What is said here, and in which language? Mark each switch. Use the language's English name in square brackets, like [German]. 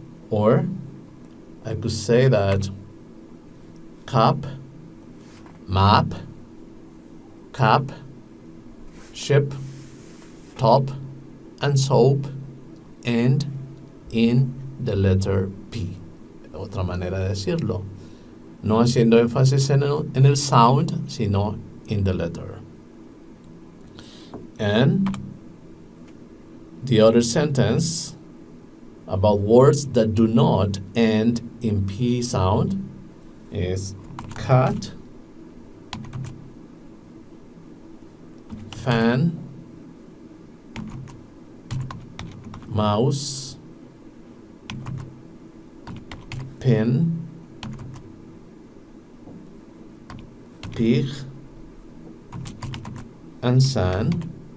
[English] Or I could say that cup, map, cap, ship, top, and soap, and in the letter P. [Spanish] Otra manera de decirlo. No haciendo énfasis en el sound, sino [English] in the letter. And the other sentence about words that do not end in P sound is cat, fan, mouse, pin, pig, and sand